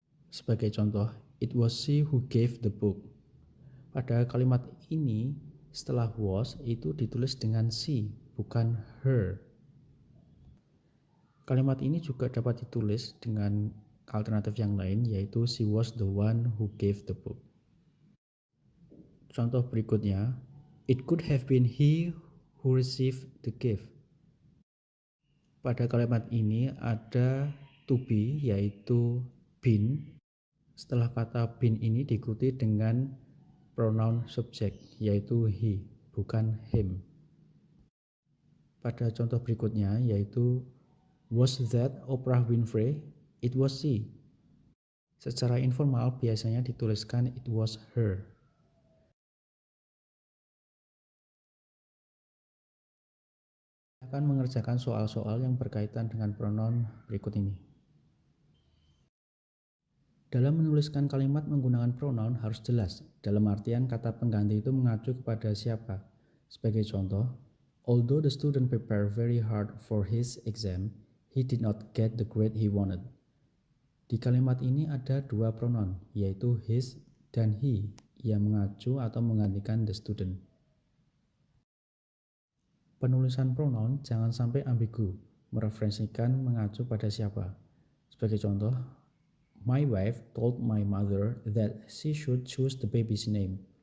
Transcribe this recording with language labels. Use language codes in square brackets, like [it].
[id] Sebagai contoh, [en] it was she who gave the book. [id] Pada kalimat ini, setelah was itu ditulis dengan she, bukan her. Kalimat ini juga dapat ditulis dengan alternatif yang lain, yaitu [en] she was the one who gave the book. [id] Contoh berikutnya, [en] it could have been he who received the gift. [id] Pada kalimat ini ada to be, yaitu been. Setelah kata been ini diikuti dengan pronoun subjek, yaitu he, bukan him. Pada contoh berikutnya, yaitu [en] was that Oprah Winfrey? It was she. [id] Secara informal biasanya dituliskan [en] it was her. [id] akan mengerjakan soal-soal yang berkaitan dengan pronoun berikut ini. Dalam menuliskan kalimat menggunakan pronoun harus jelas, dalam artian kata pengganti itu mengacu kepada siapa. Sebagai contoh, [en] although the student prepared very hard for his exam, he did not get the grade he wanted. [id] Di kalimat ini ada dua pronoun, yaitu his dan he, yang mengacu atau menggantikan the student. Penulisan pronoun jangan sampai ambigu, mereferensikan mengacu pada siapa. Sebagai contoh, [en] my wife told my mother that she should choose the baby's name.